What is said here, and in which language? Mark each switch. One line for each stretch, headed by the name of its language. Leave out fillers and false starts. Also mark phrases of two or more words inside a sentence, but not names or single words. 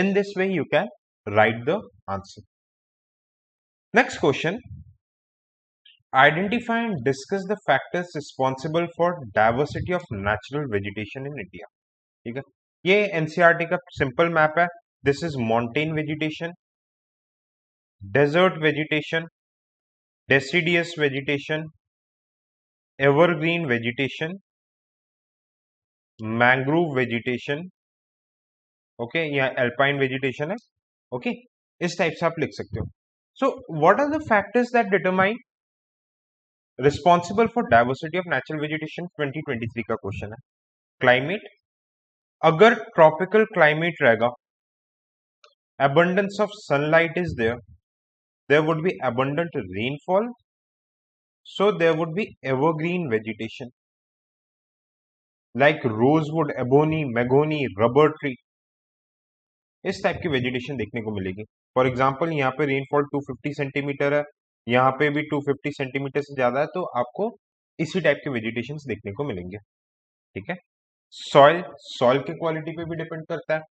English: In this way you can write the answer. Next question, identify and discuss the factors responsible for diversity of natural vegetation in India.
Hindi: ठीक है, ये एनसीईआरटी का
English: simple map
Hindi: है।
English: This is mountain vegetation, desert vegetation, deciduous vegetation, evergreen vegetation, Mangrove vegetation, okay, या alpine vegetation है। ओके,
Hindi: इस टाइप से आप लिख सकते हो।
English: So what are the factors that determine responsible for diversity of natural vegetation,
Hindi: 2023 का क्वेश्चन है।
English: क्लाइमेट, अगर tropical climate रहेगा, abundance of sunlight is there would be abundant rainfall, so there would be evergreen vegetation like rosewood, ebony, mahogany, rubber tree,
Hindi: इस टाइप की वेजिटेशन देखने को मिलेगी।
English: for example
Hindi: यहाँ पे रेनफॉल 250 सेंटीमीटर है, यहाँ पे भी 250 सेंटीमीटर से ज्यादा है, तो आपको इसी टाइप के वेजिटेशन देखने को मिलेंगे। ठीक है, सॉइल, सॉइल के क्वालिटी पे भी डिपेंड करता है।